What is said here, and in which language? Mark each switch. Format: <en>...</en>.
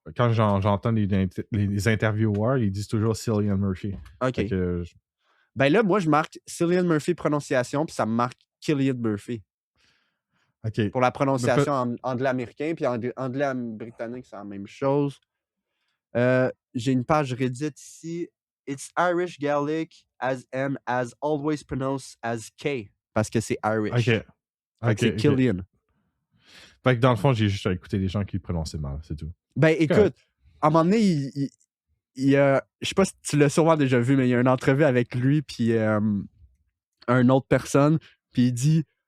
<fr>Quand j'entends les intervieweurs, ils disent toujours Cillian Murphy. OK. Ben là, moi, je marque Cillian Murphy prononciation, puis ça me marque Killian Murphy. OK. Pour la prononciation en anglais-américain, puis anglais-britannique, c'est la même chose. J'ai une page Reddit ici.</fr> <en>It's Irish Gaelic as always pronounced as K.</en> <fr>Parce que c'est Irish. OK. C'est Killian. Fait que dans le fond, j'ai juste à écouter des gens qui le prononçaient mal, c'est tout. Ben écoute, à un moment donné, il y a... Je sais pas si tu l'as sûrement déjà vu, mais il y a une entrevue avec lui puis une autre personne, puis il dit...</fr>